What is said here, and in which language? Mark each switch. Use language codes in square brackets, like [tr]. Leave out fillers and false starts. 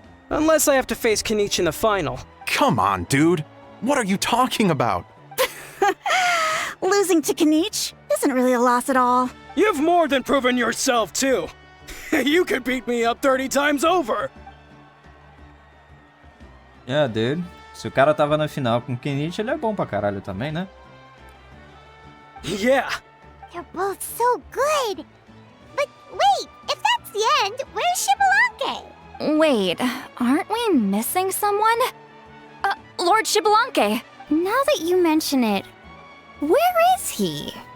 [en] Unless I have to face Kanich in the final. Come on, dude. What are you talking about? Losing to Kanich isn't really a loss at all. You've more than proven yourself, too. You could beat me up 30 times over. Yeah, dude. [pt] Se o cara tava na final com o Kanich, ele é bom pra caralho também, né? [en] Yeah. They're both so good. But wait, if that's the end, where's Xbalanque? Wait, aren't we missing someone? Lord Xbalanque. Now that you mention it, where is he?